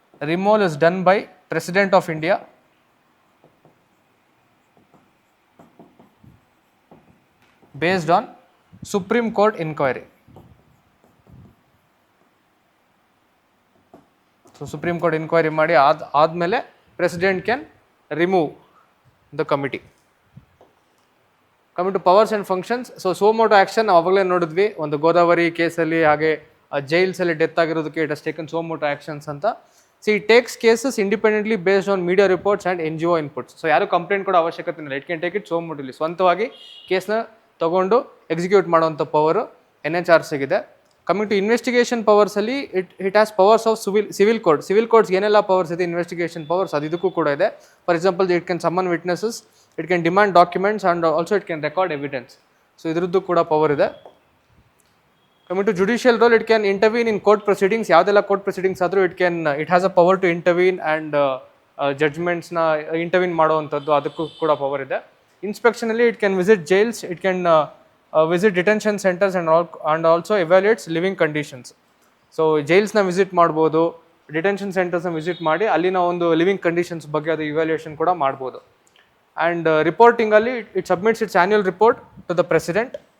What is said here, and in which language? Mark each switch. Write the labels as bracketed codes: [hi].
[en] Removal is done by President of India based on Supreme Court inquiry. So Supreme Court inquiry [kn] ಮಾಡಿ ಆದಮೇಲೆ [en] President can remove the committee. Coming to powers and functions, [kn] so Moto action ನಾವು ಅವಾಗಲೇ ನೋಡಿದ್ವಿ ಒಂದು ಗೋದಾವರಿ ಕೇಸಲ್ಲಿ, ಹಾಗೆ ಜೈಲ್ಸಲ್ಲಿ death ಆಗಿರೋದಕ್ಕೆ [en] it has taken suo motu actions [kn] ಅಂತ. [en] Takes cases independently based on media reports and NGO inputs. [kn] So ಯಾರು complaint ಕೊಡೋ ಅವಶ್ಯಕತೆ ಇಲ್ಲ, [en] It can take it suo motu. [kn] ಸ್ವಂತವಾಗಿ ಕೇಸ್ನ ತೊಗೊಂಡು ಎಕ್ಸಿಕ್ಯೂಟ್ ಮಾಡೋವಂಥ power NHRCಗಿದೆ. [en] coming to investigation ಪವರ್ಸಲ್ಲಿ it has powers of civil courts [kn] ಏನೆಲ್ಲ ಪವರ್ಸ್ ಇದೆ ಇನ್ವೆಸ್ಟಿಗೇಷನ್ ಪವರ್ಸ್ ಅದು ಇದಕ್ಕೂ ಕೂಡ ಇದೆ. [en] For example, it can summon witnesses, it can demand documents and also it can record evidence. [kn] So ಇದರದ್ದು ಕೂಡ power ಇದೆ. [en] Coming to judicial role, it can intervene in court proceedings. [kn] ಯಾವುದೆಲ್ಲ [en] court proceedings [kn] ಆದರೂ [en] it has a power to intervene and [kn] ಜಡ್ಜ್ಮೆಂಟ್ಸ್ನ ಇಂಟರ್ವ್ಯೂನ್ ಮಾಡುವಂಥದ್ದು ಅದಕ್ಕೂ ಕೂಡ power ಇದೆ. [en] ಇನ್ಸ್ಪೆಕ್ಷನಲ್ಲಿ it can visit jails, it can visit detention centres and also evaluates living conditions. [kn] So ಜೈಲ್ಸ್ನ visit ಮಾಡ್ಬೋದು, detention ಸೆಂಟರ್ಸ್ನ visit ಮಾಡಿ ಅಲ್ಲಿನ ಒಂದು ಲಿವಿಂಗ್ ಕಂಡೀಷನ್ಸ್ ಬಗ್ಗೆ ಅದು ಇವ್ಯಾಲ್ಯೂಯೇಷನ್ ಕೂಡ ಮಾಡ್ಬೋದು. [en] And ರಿಪೋರ್ಟಿಂಗಲ್ಲಿ it submits its annual report to the president.